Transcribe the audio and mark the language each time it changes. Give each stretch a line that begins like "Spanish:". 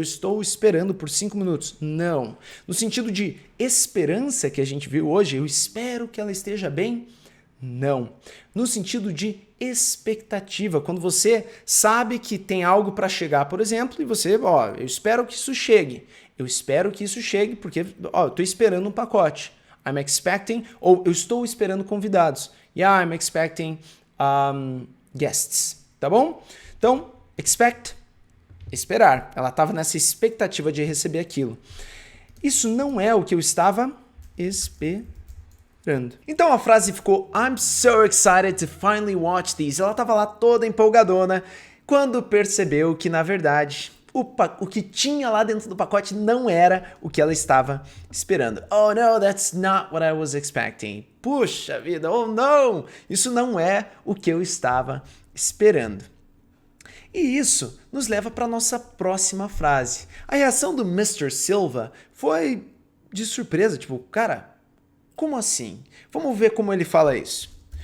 Portuguese: Eu estou esperando por 5 minutos. Não. No sentido de esperança que a gente viu hoje, eu espero que ela esteja bem. Não. No sentido de expectativa, quando você sabe que tem algo para chegar, por exemplo, e você, eu espero que isso chegue. Eu espero que isso chegue porque, eu estou esperando um pacote.
English: I'm expecting,
Portuguese: ou eu estou esperando convidados.
English: Yeah, I'm expecting guests.
Portuguese: Tá bom? Então, expect, esperar. Ela estava nessa expectativa de receber aquilo. Isso não é o que eu estava esperando. Então a frase ficou
English: I'm so excited to finally watch these.
Portuguese: Ela estava lá toda empolgadona quando percebeu que, na verdade, o que tinha lá dentro do pacote não era o que ela estava esperando.
English: Oh no, that's not what I was expecting.
Portuguese: Puxa vida, oh não, isso não é o que eu estava esperando. E isso nos leva para a nossa próxima frase. A reação do Mr. Silva foi de surpresa, tipo, cara, como assim? Vamos ver como ele fala isso.